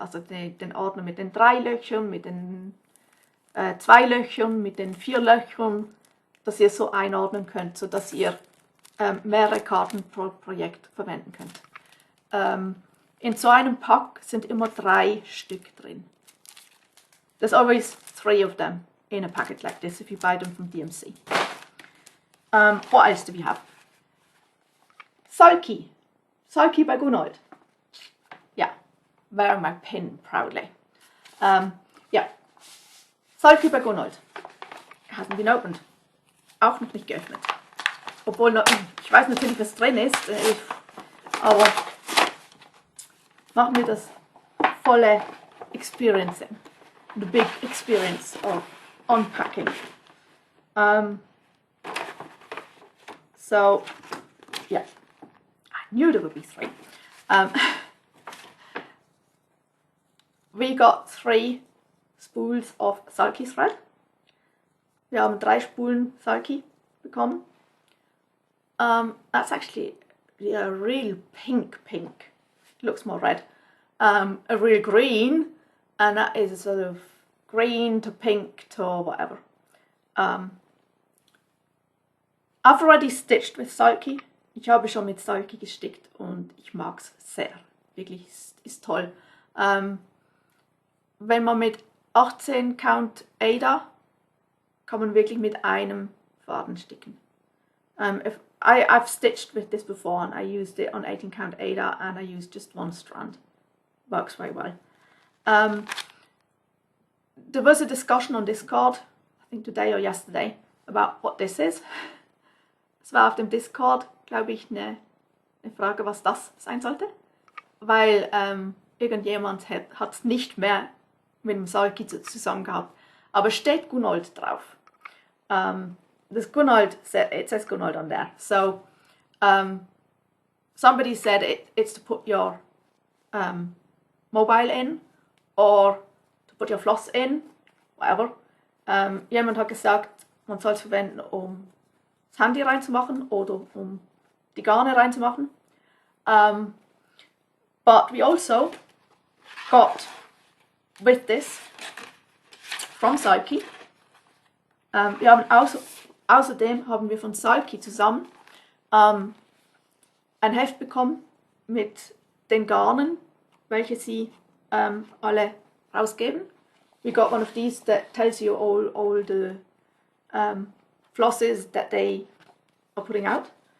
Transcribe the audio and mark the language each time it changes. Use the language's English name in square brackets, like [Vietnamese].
[German] Also den Ordner mit den 3 Löchern, mit den 2 Löchern, mit den 4 Löchern, dass ihr so einordnen könnt, sodass ihr mehrere Karten pro Projekt verwenden könnt. In so einem Pack sind immer 3 Stück drin. [English] There's always 3 of them in a packet like this if you buy them from DMC. What else do we have? Sulky. Sulky by Gunold. Yeah, wearing my pin proudly. [German] Ja, Sulky bei Gunold. [English] Hasn't been opened. [German] Auch noch nicht geöffnet. Obwohl, ich weiß natürlich, was drin ist, aber machen wir das volle Experiencing. [English] The big experience of unpacking. So, yeah, I knew there would be 3. We got 3 spools of Sulky thread. Wir haben 3 Spulen Sulky bekommen. That's actually a real pink. It looks more red. A real green, and that is a sort of green to pink to whatever. I've already stitched with Sulky. [German] Ich habe schon mit Sulky gestickt und ich mag es sehr. Wirklich, ist toll. Wenn man mit 18 Count Ada kann man wirklich mit einem Faden sticken. [English] I've stitched with this before and I used it on 18 count Ada and I used just 1 strand. Works very well. There was a discussion on Discord, I think today or yesterday, about what this is. [German] Es war auf dem Discord, glaube ich, eine Frage, was das sein sollte. Weil irgendjemand hat es nicht mehr mit dem Sulky zusammen gehabt. Aber steht Gunold drauf. [English] There's Gunold, it says Gunold on there. So somebody said it's to put your mobile in or to put your floss in, whatever. [German] Jemand hat gesagt, man soll es verwenden, um das Handy reinzumachen oder um die Garne reinzumachen. [English] But we also got with this from Sulky. [German] Wir haben außerdem haben wir von Sulky zusammen ein Heft bekommen mit den Garnen, welche sie alle rausgeben. [English] We got one of these that tells you all the flosses that they are putting out.